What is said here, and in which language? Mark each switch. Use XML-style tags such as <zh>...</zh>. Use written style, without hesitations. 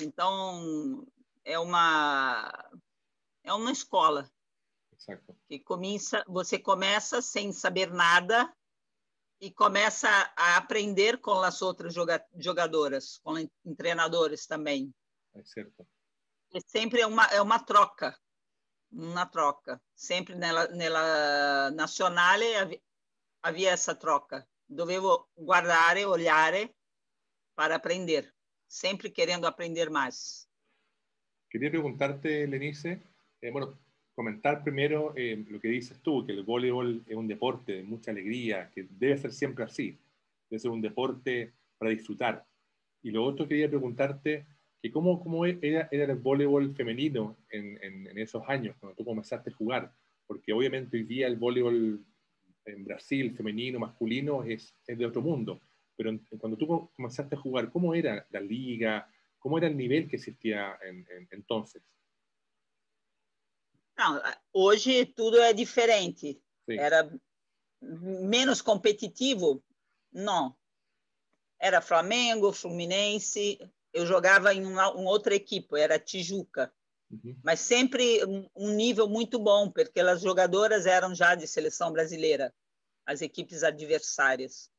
<pt>Então, é uma escola. Exacto. Que você começa sem saber nada e começa a aprender com as outras jogadoras, com treinadores também. É certo. E sempre é uma troca. Uma troca. Sempre</pt> <it>nella nazionale</it> <pt>havia essa troca.</pt> <it>Dovevo guardare,</it> <pt>olhare para aprender. Sempre querendo aprender mais.</pt> <es>Quería preguntarte, Lenice, bueno, comentar primero lo que dices tú, que el voleibol es un deporte de mucha alegría, que debe ser siempre así, debe ser un deporte para disfrutar. Y lo otro quería preguntarte, que cómo era el voleibol femenino en esos años, cuando tú comenzaste a jugar, porque obviamente hoy día el voleibol en Brasil, femenino, masculino, es de otro mundo, pero cuando tú comenzaste a jugar, ¿cómo era la liga? ¿Cómo era el nivel que existía entonces?</es> <pt>Não, hoje tudo é diferente.</pt> <es>Sí.</es> <pt>Era menos competitivo? Não. Era Flamengo, Fluminense. Eu jogava em uma outra equipe, era Tijuca. Mas sempre um nível muito bom, porque as jogadoras eram já de seleção brasileira, as equipes adversárias.</pt>